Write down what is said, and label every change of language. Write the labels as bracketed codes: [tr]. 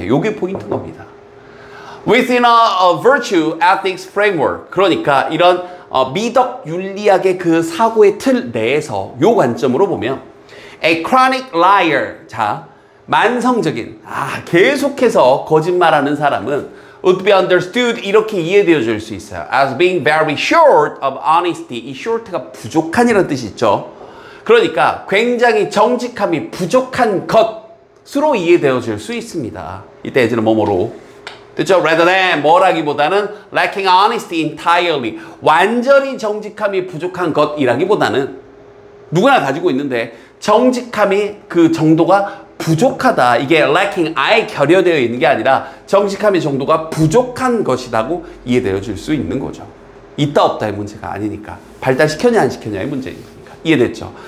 [ko] 이게 포인트인 겁니다. [en] Within a virtue ethics framework. [ko] 그러니까 이런 미덕 윤리학의 그 사고의 틀 내에서 요 관점으로 보면 [en] a chronic liar. [ko] 자, 만성적인 계속해서 거짓말하는 사람은 [en] would be understood [ko] 이렇게 이해되어질 수 있어요. [en] as being very short of honesty. [ko] 이 short가 부족한이라는 뜻이 있죠. 그러니까 굉장히 정직함이 부족한 것으로 이해되어질 수 있습니다. 이때 예전에 뭐뭐로 됐죠? [en] rather than [ko] 뭐라기보다는 [en] lacking honesty entirely. [ko] 완전히 정직함이 부족한 것이라기보다는 누구나 가지고 있는데 정직함이 그 정도가 부족하다. 이게 lacking, 아예 결여되어 있는 게 아니라 정직함의 정도가 부족한 것이라고 이해되어질 수 있는 거죠. 있다 없다의 문제가 아니니까. 발달시켰냐 안 시켰냐의 문제니까. 이해됐죠?